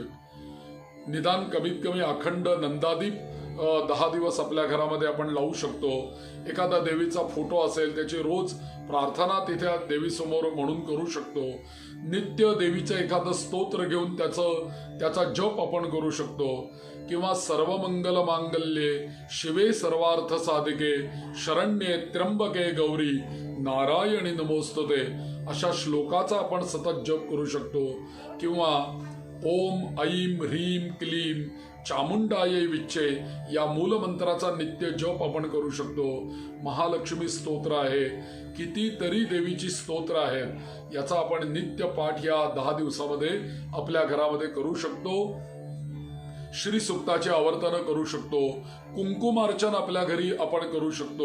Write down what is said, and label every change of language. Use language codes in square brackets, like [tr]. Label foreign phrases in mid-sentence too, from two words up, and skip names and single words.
[mr] निदान कमीत कमी अखंड नंदादीप 10 दिवस आपल्या घरामध्ये आपण लावू शकतो। एखादा देवीचा फोटो असेल त्याची रोज प्रार्थना तिथे देवीसमोर म्हणून करू शकतो। नित्य देवीचं एखादं स्तोत्र घेऊन त्याचा जप आपण करू शकतो। किंवा [sa] सर्वमंगल मांगल्ये शिवे सर्वार्थ साधिके शरण्ये त्र्यंबके गौरी नारायणी नमोस्तुते [mr] अशा श्लोकाचा आपण सतत जप करू शकतो। किंवा [sa] ओम ऐम ह्रीम क्लीम चामुंडायै विच्चे [mr] या मूलमंत्राचा नित्य जप आपण करू शकतो। महालक्ष्मी स्तोत्र आहे, कितीतरी देवीची स्तोत्र आहेत, याचा आपण नित्य पाठ या 10 दिवसामध्ये आपल्या घरामध्ये करू शकतो। श्री सुक्ताची आवर्तन करू शकतो। कुंकुमार्चन आपल्या घरी आपण करू शकतो।